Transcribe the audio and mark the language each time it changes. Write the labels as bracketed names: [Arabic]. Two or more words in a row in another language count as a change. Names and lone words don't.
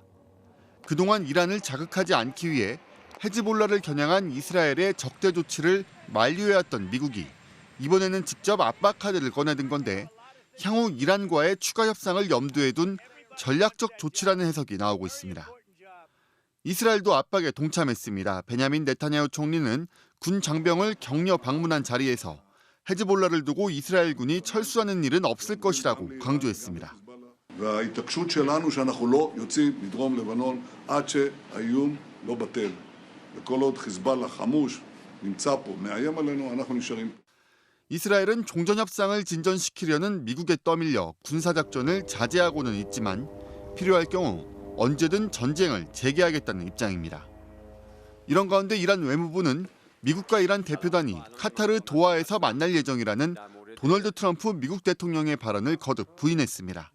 [Korean] 그동안 이란을 자극하지 않기 위해 헤즈볼라를 겨냥한 이스라엘의 적대 조치를 만류해왔던 미국이 이번에는 직접 압박 카드를 꺼내든 건데 향후 이란과의 추가 협상을 염두에 둔 전략적 조치라는 해석이 나오고 있습니다. 이스라엘도 압박에 동참했습니다. 베냐민 네타냐후 총리는 군 장병을 격려 방문한 자리에서 헤즈볼라를 두고 이스라엘군이 철수하는 일은 없을 것이라고 강조했습니다. [Hebrew] וההתעקשות שלנו שאנחנו לא יוצאים מדרום לבנון עד שהאיום לא בטל. וכל עוד חיזבאללה חמוש נמצא פה, מאיים עלינו, אנחנו נשארים. [Korean] 이스라엘은 종전 협상을 진전시키려는 미국에 떠밀려 군사작전을 자제하고는 있지만 필요할 경우 언제든 전쟁을 재개하겠다는 입장입니다. 이런 가운데 이란 외무부는 미국과 이란 대표단이 카타르 도하에서 만날 예정이라는 도널드 트럼프 미국 대통령의 발언을 거듭 부인했습니다.